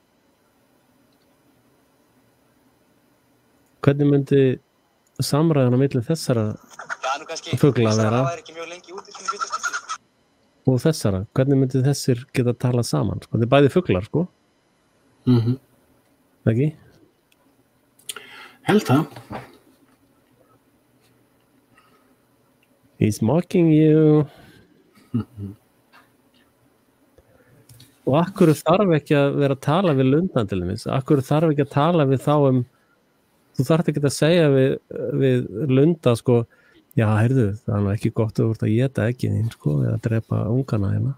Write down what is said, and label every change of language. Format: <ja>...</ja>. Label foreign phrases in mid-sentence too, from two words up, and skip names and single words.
<is>Hvernig myndi samræðan á milli þessara fugla vera og þessara? Hvernig myndi þessir geta talað saman? Sko? Þetta bæði fuglar sko? Ekki? Held það.</is> <en>He's mocking you.</en> <is>Og akkur þarf ekki að vera að tala við lundan til þess. Akkur þarf ekki að tala við þá þú þarft ekki að segja við lunda sko, já, heyrðu, það ekki gott að þú ert að éta eggin þín sko, eða drepa ungana hérna.</is>